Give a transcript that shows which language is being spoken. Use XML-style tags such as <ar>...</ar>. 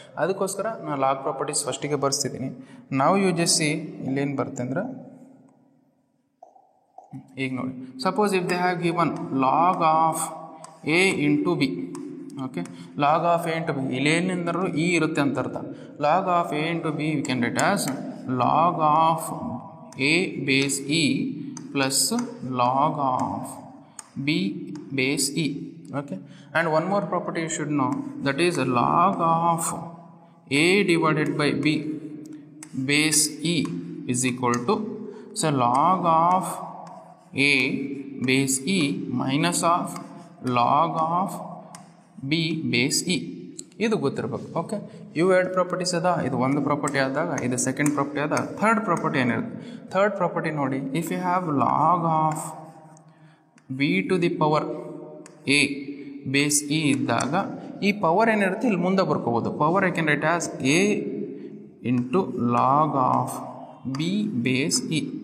<kn>ಅದಕ್ಕೋಸ್ಕರ ನಾನು log properties ಫಸ್ಟಿಗೆ ಬರ್ಸ್ತಿದ್ದೀನಿ. ನಾವು ಯೂಜಸ್ಸಿ ಇಲ್ಲೇನು ಬರುತ್ತೆ ಅಂದರೆ, ಈಗ ನೋಡಿ,</kn> <en>Suppose if they have given log of A into B.</en> <kn>Okay,</kn> <en>log of A into B,</en> <kn>ಇಲ್ಲೇನೆಂದರೂ E ಇರುತ್ತೆ ಅಂತ ಅರ್ಥ.</kn> <en>Log of A into B we can write as log of A base E plus log of B base E. Okay, and one more property you should know, that is log of A divided by B base E is equal to, so log of A base E minus of log of B base E.</en> <kn>ಇದು ಗೊತ್ತಿರಬೇಕು. Okay, ಇವು 2 properties ಅದ. ಇದು ಒಂದು property ಆದಾಗ ಇದು second property ಆದ. Third property ಏನಿರುತ್ತೆ, ಥರ್ಡ್ ಪ್ರಾಪರ್ಟಿ ನೋಡಿ,</kn> <en>if you have log of B to the power A base E</en> <kn>ಇದ್ದಾಗ ಈ ಪವರ್ ಏನಿರುತ್ತೆ ಇಲ್ಲಿ ಮುಂದೆ ಬರ್ಕೋಬೋದು.</kn> <en>Power I can write as A into log of B base E.</en>